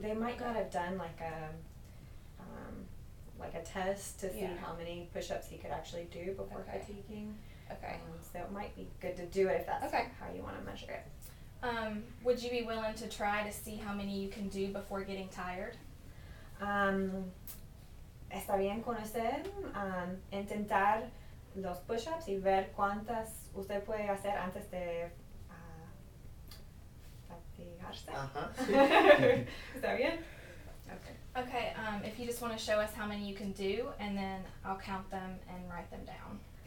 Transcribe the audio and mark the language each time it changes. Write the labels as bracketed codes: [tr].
[en] They might not have done like a test to see how many push-ups he could actually do before fatiguing. Okay. So it might be good to do it if that's how you want to measure it. Would you be willing to try to see how many you can do before getting tired? [es] Está bien con usted intentar los push-ups y ver cuántas usted puede hacer antes de fatigarse. ¿Está bien? Okay. [en] Okay, if you just want to show us how many you can do, and then I'll count them and write them down.